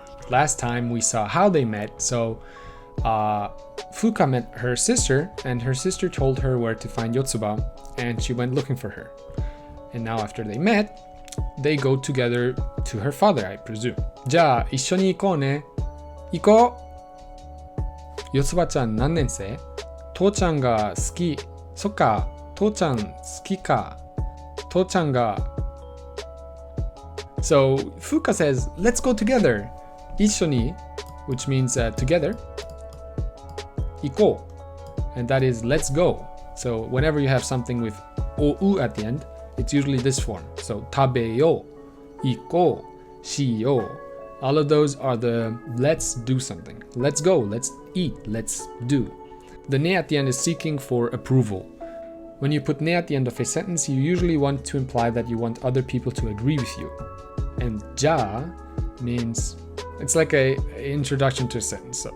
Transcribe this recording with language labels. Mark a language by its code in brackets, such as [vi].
[en] Last time we saw how they met, so Fuka met her sister and her sister told her where to find Yotsuba and she went looking for her. And now after they met, they go together to her father, I presume. [ja] じゃあ一緒に行こうね。行こう。 Yotsuba-chan何年生？父ちゃんが好き。そっか、父ちゃん好きか。父ちゃんが。 [en] So Fuka says, let's go together. 一緒に which means together. 行こう and that is let's go. So whenever you have something with ou at the end, it's usually this form. So 食べよう、行こう、しよう. All of those are the let's do something. Let's go, let's eat, let's do. The ne at the end is seeking for approval. When you put ne at the end of a sentence, you usually want to imply that you want other people to agree with you. And ja means, it's like a introduction to a sentence.